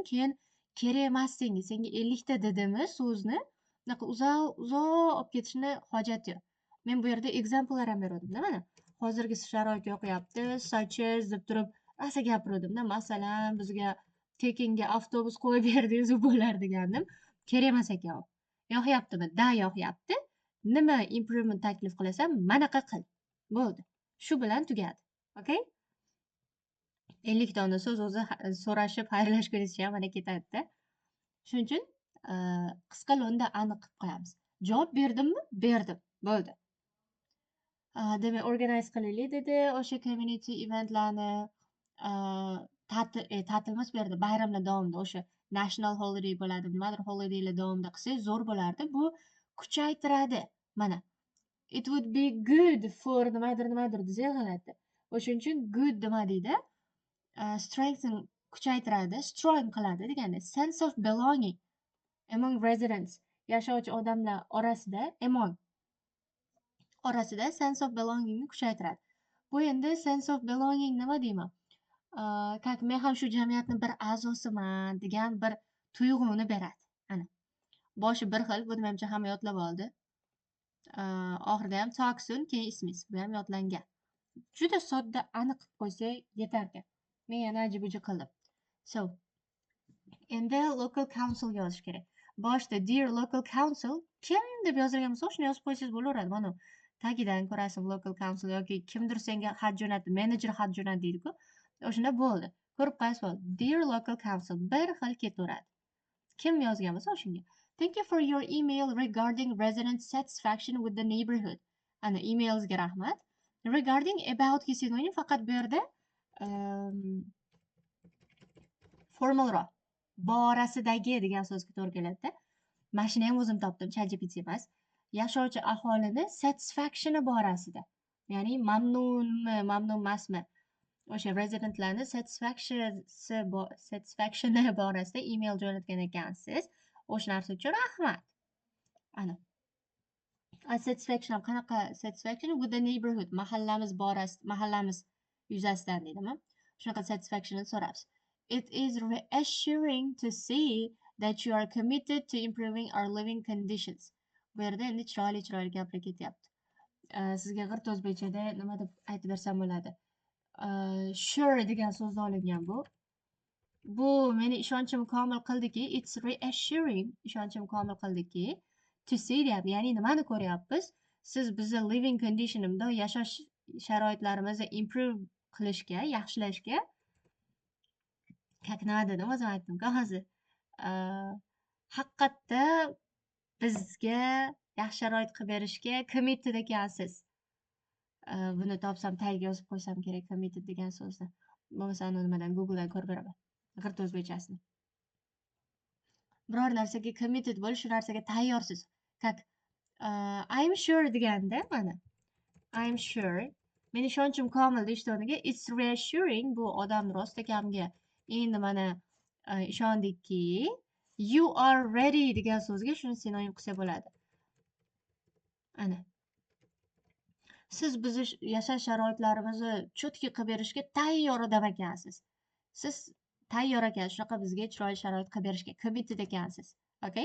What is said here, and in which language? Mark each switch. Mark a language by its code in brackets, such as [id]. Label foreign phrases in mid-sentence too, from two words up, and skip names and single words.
[uz] Keyin kerak emas senga 50 ta dedimi so'zni, bunaqa uzoq olib ketishni hojati yo'q. Men bu yerda examplelar ham beruvdim-da mana. Hozirgi sharoit yoqayapti, [en] such as [uz] deb turib rosa gapiruvdim-da. Masalan, bizga tekinga avtobus qo'yib berdingiz bo'lar degandim. Kerak emas ekan u. Yoqyaptimi? Da, yoqyapti. Nima improvement taklif qilasan, manaqa qil. Bo'ldi. Shu bilan tugadi. Okay? 50 dona so'z o'zi so'rashib xayrlashgunizcha ham mana ketadi-da. Shuning uchun qisqa lo'nda aniq qilib qo'yamiz. Javob berdimmi? Berdim. Bo'ldi. Demak, organize qilaylik dedi. O'sha community eventlarni ta'tilimiz berdi. Bayramlar davomida o'sha [en] national holiday [uz] bo'ladi, nimadir holidaylar davomida qilsangiz zo'r bo'lardi. Bu kuchaytiradi. Mana. [en] It would be good for [uz] nimadir desak g'alati. O'shuning uchun good nima deydi? Strengthen kuchaytiradi, strong qiladi deganda. [en] Sense of belonging among residents, [uz] yashovchi odamlar orasida, orasida [en] sense of belongingni [uz] kuchaytiradi. Bu endi [en] sense of belonging [uz] nima deyman? Как men ham shu jamiyatni bir a'zosiman degan bir tuyg'uni beradi. Ana. Boshi bir xil, bu menimcha hamma yodlab oldi. Oxirida ham [en] talk soon, [uz] keyin ismingiz. Bu ham yodlangan. Juda sodda aniq qilib qo'ysa yetarkan. Men yana aji-buji qildim. So, endi [en] local council [uz] yozish kerak. Boshda [en] dear local council [uz] kim deb yozilgan bo'lsa, shuni yozib qo'ysangiz bo'laveradi. Mana tagidan ko'rasiz [en] local council [uz] yoki kimdir senga xat jo'natdi, manager xat jo'natdi deydi-ku. O'shunda bo'ldi. Ko'rib qo'yasiz bo'ldi. [en] Dear local council [uz] bir xil ketaveradi. Kim yozgan bo'lsa o'shunga. [en] Thank you for your email regarding resident satisfaction with the neighborhood. [uz] Ana emailingizga rahmat. [en] Regarding about [uz] kelsangiz faqat bu yerda formalroq borasidagi degan so'zga to'g'ri keladi-da. Mana shuni ham o'zim topdim, ChatGPT emas. Yashovchi aholini satisfactioni borasida. Ya'ni mamnunmi, mamnun emasmi? O'sha residentlarni satisfactioni borasida email jo'natgan ekansiz. O'sha narsa uchun rahmat. Ana. Satisfaction qanaqa [en] satisfaction with the neighborhood, [uz] mahallamiz borasida, mahallamiz yuzasidan deydimi? Shunaqa satisfaction so'rabsiz. [en] It is reassuring to see that you are committed to improving our living conditions. [uz] Bu yerda endi chiroyli gaplar ketyapti. Sizga g'irt o'zbekchada nima deb aytib bersam bo'ladi? Sure degan so'zdan olingan bu. Bu meni ishonchim komil qildiki, [en] it's reassuring, [uz] ishonchim komil qildiki, [en] to see [uz] deyapti. Ya'ni nimani ko'ryapmiz? Siz bizni [en] living conditionimda [uz] yashash sharoitlarimizni improve qilishga, yaxshilashga как nima dedim, o'zim aytdim-ku hozir. Haqiqatda bizga yaxshi sharoit qilib berishga committed ekansiz. Buni topsam tagiga yozib qo'ysam kerak, committed degan so'zni. Bo'lmasa nimadan Googledan ko'rib beraman. G'irt o'zbekchasini. Biror narsaga committed bo'lish, shu narsaga tayyorsiz. Как [en] I'm sure [uz] deganda mana. [en] I'm sure. [uz] Men ishonchim komil deyishdi o'rniga [en] it's reassuring, [uz] bu odam rostakamga endi mana ishondikki, [en] you are ready [uz] degan so'zga shuni sinonim qilsa bo'ladi. Ana. Siz bizni yashash sharoitlarimizni cho'tki qilib berishga tayyor odam ekansiz. Siz tayyor ekansiz shunaqa bizga chiroyli sharoit qilib berishga committed ekansiz. Okay?